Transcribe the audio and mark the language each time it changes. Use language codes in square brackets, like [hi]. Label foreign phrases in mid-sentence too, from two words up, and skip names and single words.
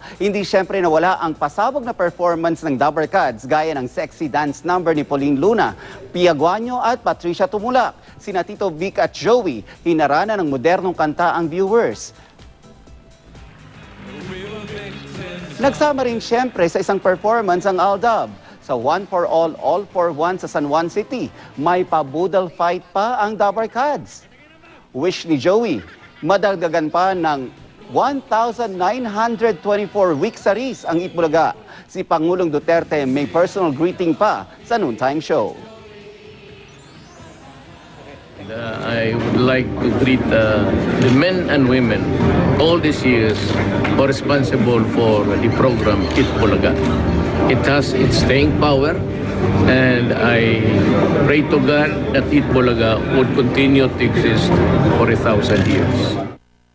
[tl] Hindi syempre nawala ang pasabog na performance ng Dabarkads gaya ng [en] sexy dance number [tl] ni Pauline Luna, Pia Guanyo at Patricia Tumulak. Sina Tito Vic at Joey hinarana ng modernong kanta ang viewers. Nagsama rin syempre sa isang performance ang Aldab. Sa One for All for One sa San Juan City, may pabudal fight pa ang Dabarkads. Wish ni Joey, madagdagan pa ng 1,924 weeksaries ang Itbulaga. Si Pangulong Duterte may personal greeting pa sa noontime show. [en] I would like to greet the men and women all these years who are responsible for the program Itbulaga. It has its staying power, and I pray to God that Itbulaga would continue to exist for 1,000 years.